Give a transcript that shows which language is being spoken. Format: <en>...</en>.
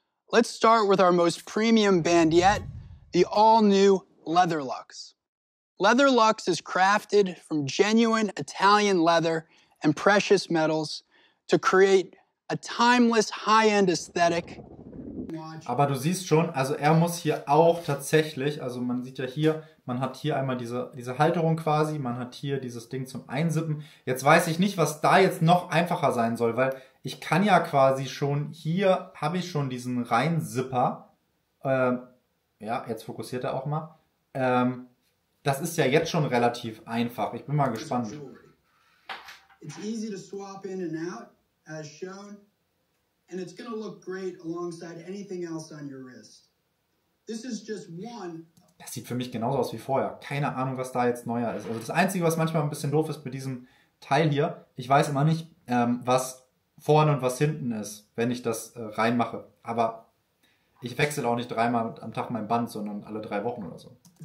<en>Let's start with our most premium band yet, the all-new Leatherlux. Leatherlux is crafted from genuine Italian leather and precious metals to create a timeless high-end aesthetic.</en> <de>Aber du siehst schon, also er muss hier auch tatsächlich, also man sieht ja hier, man hat hier einmal diese Halterung quasi, man hat hier dieses Ding zum Einsippen. Jetzt weiß ich nicht, was da jetzt noch einfacher sein soll, weil ich kann ja quasi schon, hier habe ich schon diesen Reinsipper. Ja, jetzt fokussiert er auch mal. das ist ja jetzt schon relativ einfach. Ich bin mal gespannt.</de> <en>It's easy to swap in and out, as shown, and it's going to look great alongside anything else on your wrist. This is just one.</en> <de>Das sieht für mich genauso aus wie vorher. Keine Ahnung, was da jetzt neuer ist. Also das Einzige, was manchmal ein bisschen doof ist mit diesem Teil hier, ich weiß immer nicht, was vorne und was hinten ist, wenn ich das reinmache. Aber ich wechsle auch nicht 3-mal am Tag mein Band, sondern alle 3 Wochen oder so.</de>